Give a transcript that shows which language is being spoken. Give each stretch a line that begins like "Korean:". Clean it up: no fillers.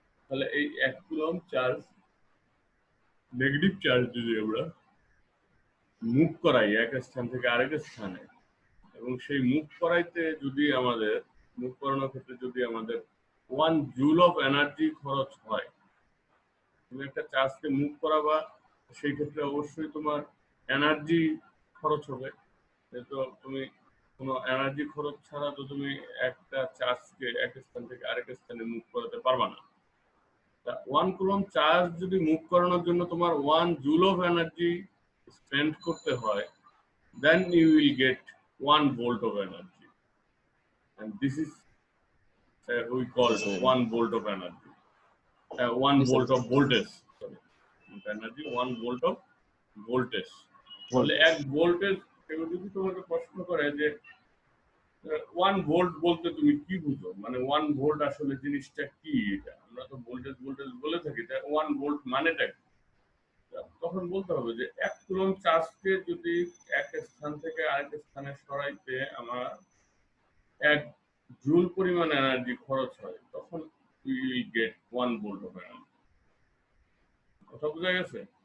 Bangla: তাহলে এই 1 coulomb charge negative charge যদি আমরা মুভ করাই এক স্থান থেকে আরেক স্থানে, এবং সেই মুভ করাইতে যদি আমাদের মুভ করানোর ক্ষেত্রে যদি আমাদের 1 জুল অফ এনার্জি খরচ হয়, তুমি একটা চার্জকে মুভ করাবা, সেই ক্ষেত্রে অবশ্যই তোমার এনার্জি খরচ হবে। তো তুমি কোনো এনার্জি খরচ ছাড়া তো তুমি একটা চার্জকে এক স্থান থেকে আরেক স্থানে মুভ করাতে পারবা না। 1 কুলম চার্জ যদি মুভ করানোর জন্য তোমার 1 জুল অফ এনার্জি স্পেন্ড করতে হয়,
English: then you will get 1 volt of energy, and this is we call 1 volt of energy, 1 volt of voltage, sorry, energy 1 volt of voltage.
Bangla: তাহলে 1 ভোল্টেজ, কেউ যদি তোমাকে প্রশ্ন করে যে 1 ভোল্ট বলতে তুমি কি বুঝো, মানে 1 ভোল্ট আসলে জিনিসটা কি, এটা আমরা তো ভোল্টেজ ভোল্টেজ বলে থাকি, তাই 1 ভোল্ট মানেটা কি, তখন বলতে হবে যে 1 কুলম চার্জকে যদি এক স্থান থেকে আরেক স্থানে সরাইতে আমার 1 জুল পরিমাণ এনার্জি খরচ হয়, তখন
English: we will get 1 volt of energy।
Bangla: কথা বোঝা গেছে?